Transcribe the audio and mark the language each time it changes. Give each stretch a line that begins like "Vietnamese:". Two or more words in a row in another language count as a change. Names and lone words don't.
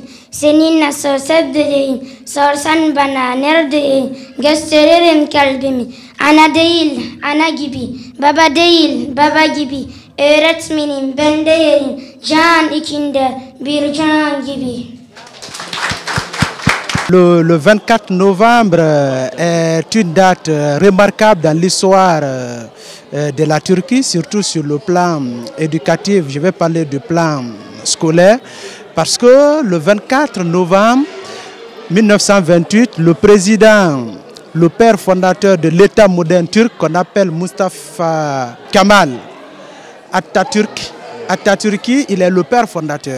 Turkish: Seninle sohbet edeyim. Sorsan bana neredeyim? Gösteririm kalbimi. Ana değil, ana gibi. Baba değil, baba gibi. Öğretmenim ben de yerim. Can içinde bir can gibi.
French: Le 24 novembre est une date remarquable dans l'histoire de la Turquie, surtout sur le plan éducatif. Je vais parler du plan scolaire, parce que le 24 novembre 1928, le président, le père fondateur de l'État moderne turc, qu'on appelle Mustafa Kemal Atatürk, il est le père fondateur.